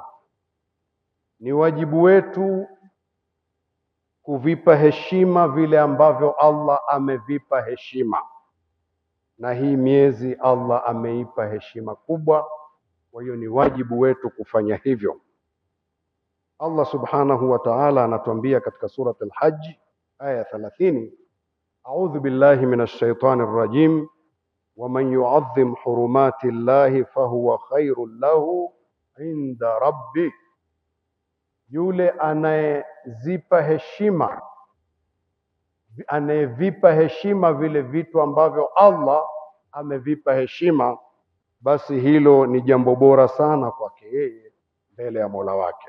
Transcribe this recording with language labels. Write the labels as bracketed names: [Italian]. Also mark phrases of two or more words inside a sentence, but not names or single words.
[Swahili] Ni wajibu wetu kuvipa heshima vile ambavyo Allah amevipa heshima, na hii miezi Allah ameipa heshima kubwa. Kwa hiyo ni wajibu wetu kufanya hivyo. [Arabic] الله سبحانه وتعالى [Swahili] anatuambia katika surat al-Hajj aya 30, [Arabic] أعوذ بالله من الشيطان الرجيم ومن يعظم حرمات الله فهو خير له عند ربه. [Swahili] Yule anayevipa heshima vile vitu ambavyo Allah amevipa heshima, basi hilo ni jambo bora sana kwake yeye mbele ya Mola wake.